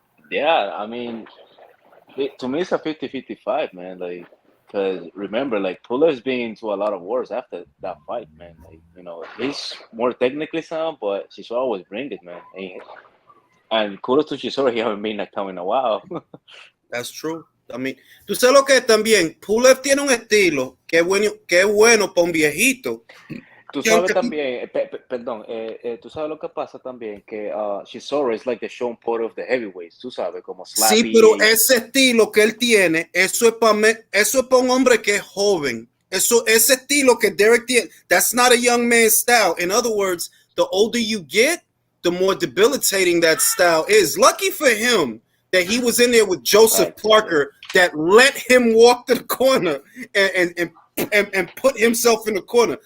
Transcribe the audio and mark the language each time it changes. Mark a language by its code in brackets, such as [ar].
[en] Yeah, I mean, to me it's a 50-50 fight, man. Like, because remember, like Pulev's been into a lot of wars after that fight, man. Like, he's more technically sound, but Chisora always bring it, man. And kudos to Chisora, he haven't been knocked out in a while. That's true. [es] I mean, tú sabes lo que es también. Pulev tiene un estilo que es bueno para un viejito. Tú sabes también, perdón, tú sabes lo que pasa también, que Chisora [en] is like the Sean Porter of the heavyweights, [es] tú sabes, como slappy. Sí, pero ese estilo que él tiene, eso es para un hombre que es joven. Ese estilo que Derek tiene, [en] that's not a young man's style. In other words, the older you get, the more debilitating that style is. Lucky for him that he was in there with Joseph Parker that let him walk to the corner and put himself in the corner.